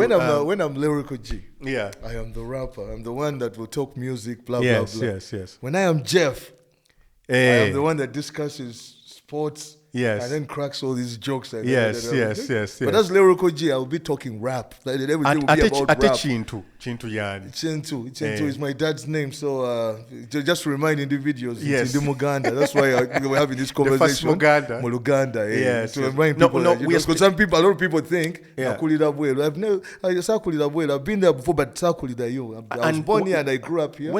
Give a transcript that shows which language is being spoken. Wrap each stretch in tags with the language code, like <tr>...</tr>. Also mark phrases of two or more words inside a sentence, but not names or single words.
<en>When I'm Lyrical G, I am the rapper. I'm the one that will talk music, blah, blah, blah. Yes. When I am Jeff, I am the one that discusses sports, Yes. And then cracks all these jokes. And yes. But that's Lyrical G. I'll be talking rap. Like, everything will be about rap. Chintu yani. Chintu is my dad's name. So just to remind individuals, yes. It's in Muganda. That's why we're having this conversation. Muluganda. Yes. To remind people. Because a lot of people think, I've been there before, but I was born here and I grew up here.</en>